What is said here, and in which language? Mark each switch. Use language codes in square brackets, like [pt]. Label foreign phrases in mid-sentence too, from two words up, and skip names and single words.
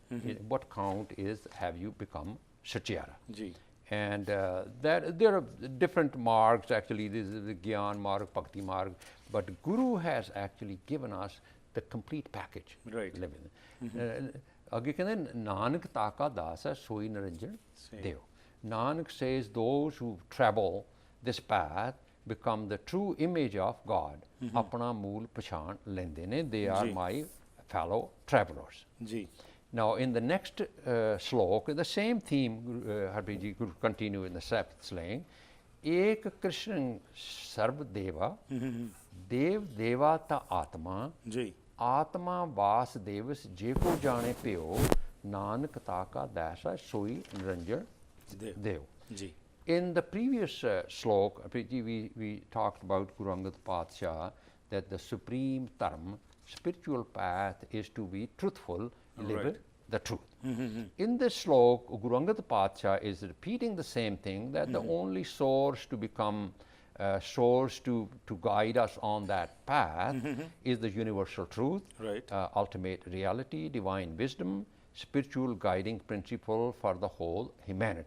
[en] What count is, have you become satyara? And that there are different margs actually. This is the [pa] ਗਿਆਨ ਮਾਰਗ, ਭਗਤੀ ਮਾਰਗ, [en] but Guru has actually given us the complete package. Right. [pa] Again, ਨਾਨਕ ਤਾਕਾ ਦਾਸਾ ਸੋਈ ਨਰੰਜਨ ਦੇਉ. [en] Nanak says those who travel this path become the true image of God. [pa] ਆਪਣਾ ਮੂਲ ਪਛਾਣ ਲੈਂਦੇ ਨੇ. [en] They are my fellow travelers. Now, in the next slok, the same theme, Harbans ji Guru continue in the seventh line. [pa] ਏਕ ਕ੍ਰਿਸ਼ਨ ਸਰਬ ਦੇਵਾ, ਦੇਵ ਦੇਵਾ ਤਾ ਆਤਮਾ, ਆਤਮਾ ਵਾਸ ਦੇਵਸ ਜੇਕੋ ਜਾਣੇ ਪੇਓ, ਨਾਨਕ ਤਾਕਾ ਦਾਸਾ ਸੋਈ ਨਿਰੰਜਨ ਦੇਵ. [en] In the previous slok, we talked about Guru Angad Padshah, that the supreme dharma, spiritual path, is to be truthful, live the truth. In this slok, Guru Angad Padshah is repeating the same thing, that the only source to become source to guide us on that path is the universal truth, ultimate reality, divine wisdom, spiritual guiding principle for the whole humanity.